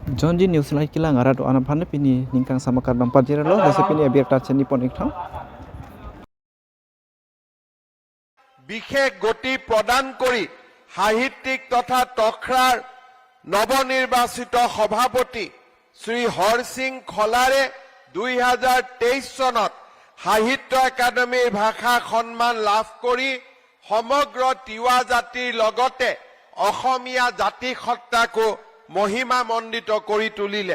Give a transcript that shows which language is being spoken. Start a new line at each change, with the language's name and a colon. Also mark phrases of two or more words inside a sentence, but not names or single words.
Karbi: Jonji news lai kilang arado anak pane pini ningkang sama kardam pajero lo desa pini biar tachen nipon iktham
Assamese: বিশেষ গতি প্রদান কৰি সাহিত্যিক তথা তখৰাৰ নৱনিৰ্বাচিত সভাপতি শ্ৰী হৰসিং খলাৰে 2023 চনত সাহিত্য একাডেমীৰ ভাষা সন্মান লাভ কৰি সমগ্ৰ তিৱা জাতিৰ লগতে অসমীয়া জাতি সত্তাকো মহিমা মণ্ডিত কৰি তুলিলে।